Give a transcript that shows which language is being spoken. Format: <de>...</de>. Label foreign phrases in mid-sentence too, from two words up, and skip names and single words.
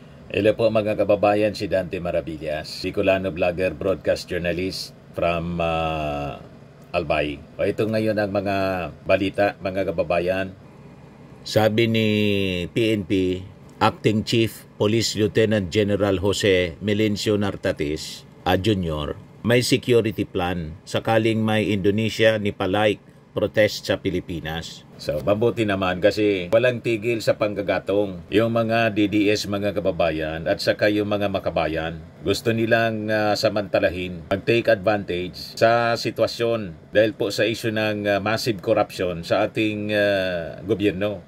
<tl>Hello po mga kababayan, si Dante Maravillas,</tl> <en>Bicolano vlogger, broadcast journalist from Albay.</en> <tl>Ito ngayon ang mga balita mga kababayan. Sabi ni PNP, Acting Chief Police Lieutenant General Jose Melencio Nartatis Jr., may security plan sakaling may Indonesia ni Palay protest sa Pilipinas. So, mabuti naman kasi walang tigil sa panggagatong. Yung mga DDS mga kababayan at saka yung mga makabayan, gusto nilang samantalahin, mag-</tl> <en>take advantage</en> <tl>sa sitwasyon dahil po sa issue ng</tl> <en>massive corruption</en> <tl>sa ating gobyerno.</tl>